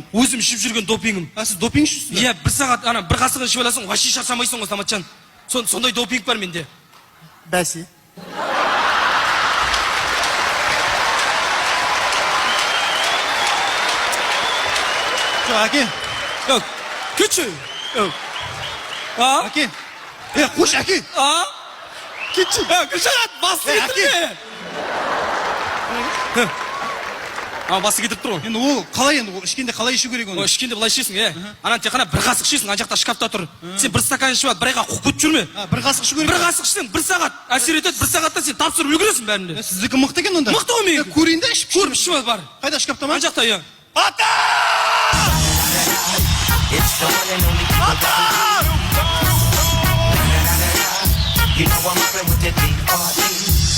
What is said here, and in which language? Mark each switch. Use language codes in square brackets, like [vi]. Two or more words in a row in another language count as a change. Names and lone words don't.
[kk] Өзім ішіп жүрген допингім. Сіз допинг ішесіз? Иә, бір сағат ана бір қасығын ішіп аласың, вообще шаршамайсың ғой, Саматжан. Сондай допинг бар менде. Бәсе. Жоқ, әке. [tr] Yok, küçük. Yok. Ha? [kk] Әке. Қош, әке. [tr] Ha? Küçük. Ya küçük bastı getirme. [kk] Басы кетіп тұр ғой. Енді ол қалай енді, ішкенде қалай ішу керек оны? Ішкенде былай ішесің, анан тек қана бір қасық ішесің, ана жақта шкафта тұр. Сен бір стакан ішіп алып, бір айға қуып кетіп жүрме. Бір қасық ішу керек. Бір қасық ішсең, бір сағат әсер етеді, бір сағатта сен тапсырып үлгересің бәрінде. Сіздікі мықты екен онда. Мықты ғой менікі. Көрейін да ішіп Көріп ішіп ал бар. Қайда шкафта ма? Ана жақта, иә. Ата! [en] You know I'm mobbing with the D.R.E.